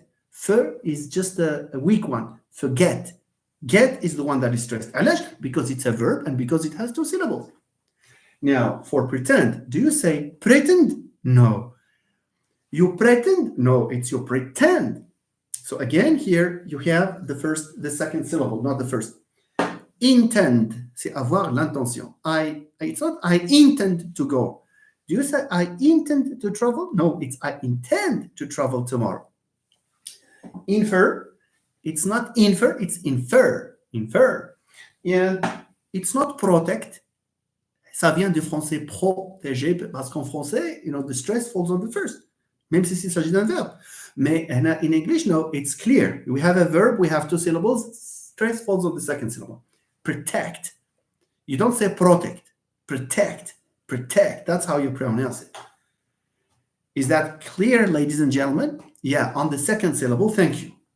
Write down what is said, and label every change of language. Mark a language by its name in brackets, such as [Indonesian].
[English] Fer is just a weak one. Forget. Get is the one that is stressed. Because it's a verb and because it has 2 syllables. Now, for pretend, do you say pretend? No. You pretend? No, it's you pretend. So again, here you have the second syllable, not the first. [French] Intend, c'est avoir l'intention. [English] It's not I intend to go. Do you say I intend to travel? No, it's I intend to travel tomorrow. Infer, it's not infer, it's infer. And it's not protect. [French] Ça vient du français protéger, parce qu'en français, [English] the stress falls on the first, [French] même si il s'agit d'un verbe. [English] Mais in English, no, it's clear. We have a verb, we have 2 syllables, stress falls on the second syllable. Protect. You don't say protect. Protect. That's how you pronounce it. Is that clear, ladies and gentlemen? Yeah, on the second syllable, thank you.